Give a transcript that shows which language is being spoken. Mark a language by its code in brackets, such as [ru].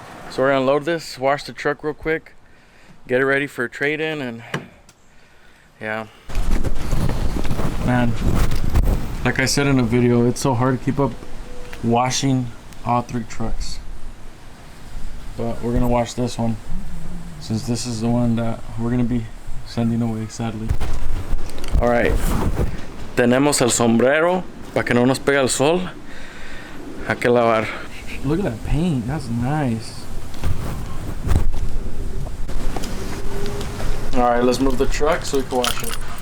[en] So we're gonna load this, wash the truck real quick, get it ready for a trade-in, and yeah. Man, like I said in the video, it's so hard to keep up washing all 3 trucks. But we're gonna wash this one, since this is the one that we're gonna be sending away, sadly. [es] Alright, tenemos el sombrero. Para que no nos pegue el sol, hay que lavar. [en] Look at that paint, that's nice. Alright, let's move the truck so we can wash it.